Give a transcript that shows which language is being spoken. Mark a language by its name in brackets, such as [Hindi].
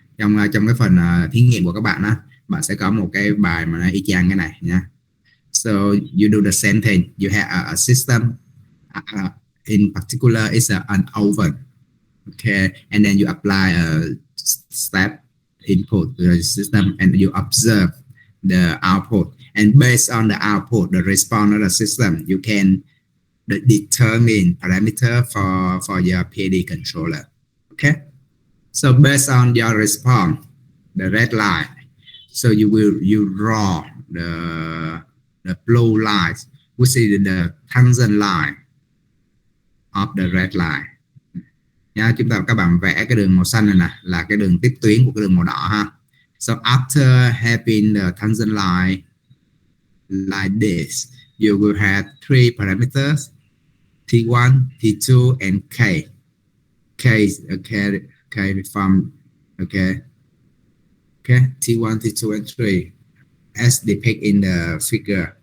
[Vietnamese] Trong cái phần thí nghiệm của các bạn á, bạn sẽ có một cái bài mà nó y chang cái này nhá. [English] So you do the same thing. You have a system, in particular it's an oven. Okay, and then you apply a step input to the system, and you observe the output. And based on the output, the response of the system, you can determine parameter for your PID controller. Okay. So based on your response, the red line, so you draw the blue line, which is the tangent line of the red line. [Vietnamese] Nha, các bạn vẽ cái đường màu xanh này nè là cái đường tiếp tuyến của cái đường màu đỏ ha. [English] So after having the tangent line like this, you will have three parameters: T1, T2, and K. K from T1, T2, and 3 as depicted in the figure.